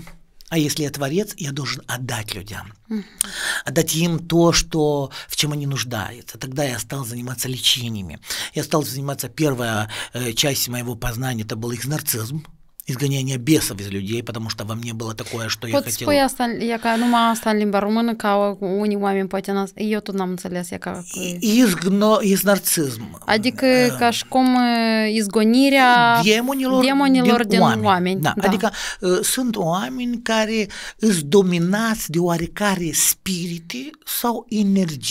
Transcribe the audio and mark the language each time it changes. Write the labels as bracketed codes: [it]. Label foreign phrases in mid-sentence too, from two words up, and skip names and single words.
[ru] А если я творец, я должен отдать людям, отдать им то, что, в чем они нуждаются. Тогда я стал заниматься лечениями. Я стал заниматься, первая часть моего познания, это был экзорцизм, изгонение бесов из людей, потому что во мне было такое, что я хотел... [ro] Poți spui asta, e ca numai asta în limba română, ca unii oameni poate eu tot n-am înțeles, e ca... Exorcism. Adică ca și cum izgonirea demonilor din oameni. Da. Adică sunt oameni care îți dominați de oarecare spirite sau energii.